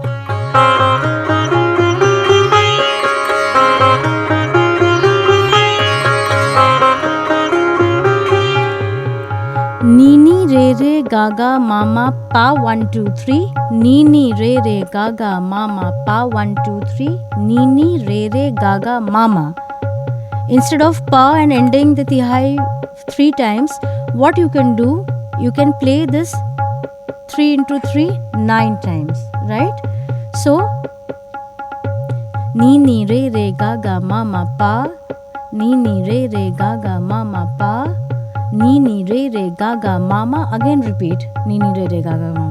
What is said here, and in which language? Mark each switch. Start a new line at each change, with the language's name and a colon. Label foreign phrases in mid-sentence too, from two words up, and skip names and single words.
English: Nini, re, gaga, mama, pa, 1, 2, 3. Nini, re, gaga, mama, pa, 1, 2, 3. Nini, re, gaga, mama. Instead of pa and ending the tihai 3 times, what you can do, you can play this 3 into 3, 9 times, right? So, Nini, re, gaga, mama, pa. Nini, re, gaga, mama, pa. Nini, re, gaga, mama. Again repeat. Nini, re, gaga, mama.